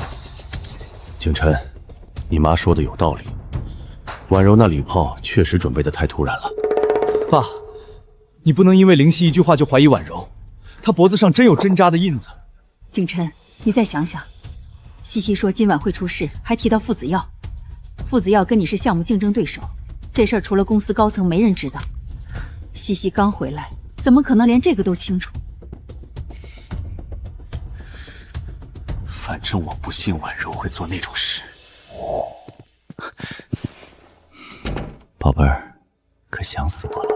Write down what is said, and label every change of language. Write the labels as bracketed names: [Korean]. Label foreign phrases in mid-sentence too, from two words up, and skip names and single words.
[Chinese] 景琛，你妈说的有道理，婉柔那礼炮确實準備得太突然了。爸，你不能因為靈犀一句話就懷疑婉柔，她脖子上真有針扎的印子。景琛，你再想想，西西說今晚會出事，還提到傅子耀，傅子耀跟你是項目競爭對手，這事兒除了公司高層沒人知道。西西剛回來，怎麼可能連這個都清楚？反正我不信婉柔會做那種事。寶貝兒，可想死我了。